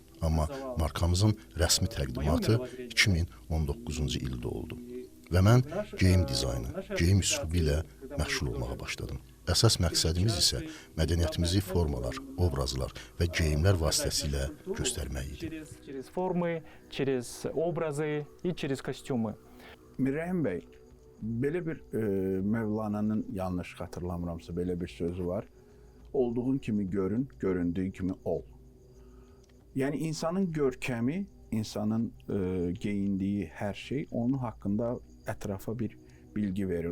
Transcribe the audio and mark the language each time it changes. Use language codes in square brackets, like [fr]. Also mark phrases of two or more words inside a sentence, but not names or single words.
[az] Amma markamızın rəsmi təqdimatı 2019-cu ildə oldu. Və mən geyim dizaynı, geyim üslubu ilə məşğul olmağa başladım. Əsas məqsədimiz isə mədəniyyətimizi formalar, obrazlar və geyimlər vasitəsilə göstərmək idi. [ru] Через формы, через образы и через костюмы. [az] Mirrəhim bəy, belə bir Mövlananın yanlış xatırlamıramsa belə bir sözü var. Olduğun kimi görün, göründüyü kimi ol. Yəni insanın görkəmi, insanın geyindiyi hər şey onun haqqında ətrafa bir bilgi verir.